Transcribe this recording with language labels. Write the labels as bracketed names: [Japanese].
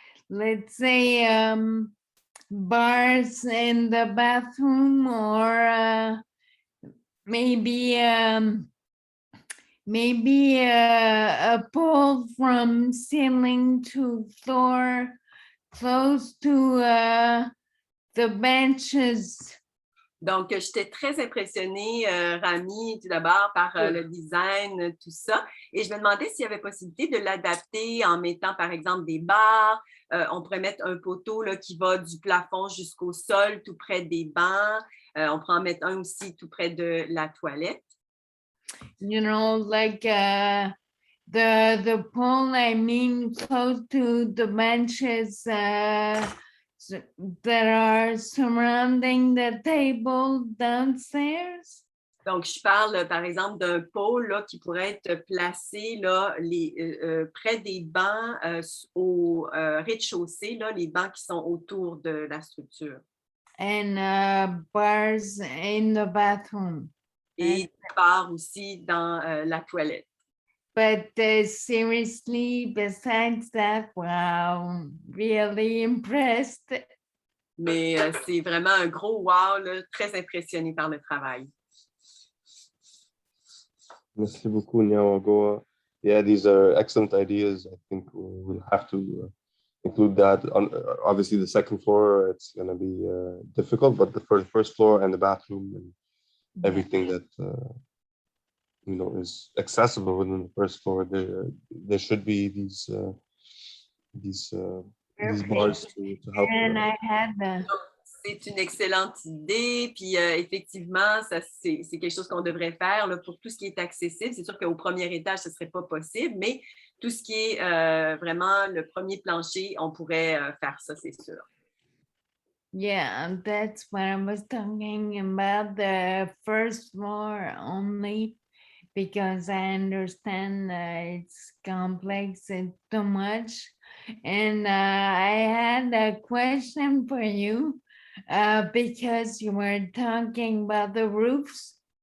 [English] Let's say bars in the bathroom, or maybe a pole from ceiling to floor close to the benches. [French] Donc, j'étais très impressionnée, Rami, tout d'abord, par le design, tout ça. Et je me demandais s'il y avait possibilité de l'adapter en mettant, par exemple, des barres. On pourrait mettre un poteau là, qui va du plafond jusqu'au sol, tout près des bancs. On pourrait en mettre un aussi tout près de la toilette. [English] You know, like the pole, I mean, close to the benches that are surrounding the table downstairs. [French] Donc, je parle, par exemple, d'un pôle là, qui pourrait être placé là, près des bancs au rez-de-chaussée, là, les bancs qui sont autour de la structure. [English] And bars in the bathroom. [French] Et des barres aussi dans la toilette. [English] But seriously, besides that, wow, really impressed. [French] Mais c'est vraiment un gros wow, là, très impressionné par le travail. Merci beaucoup, Nyawagoa. [English] Yeah, these are excellent ideas. I think we'll have to include that. On obviously, the second floor, it's going to be difficult, but the first floor and the bathroom and everything that you know is accessible within the first floor, there should be these bars to help. And I had [French] C'est une excellente idée, puis effectivement, c'est quelque chose qu'on devrait faire là, pour tout ce qui est accessible. C'est sûr qu'au premier étage, ce ne serait pas possible, mais tout ce qui est vraiment le premier plancher, on pourrait faire ça, c'est sûr. [English] Yeah, that's what I was talking about, the first floor only, because I understand it's complex and too much. And I had a question for you, because you were talking about the roofs.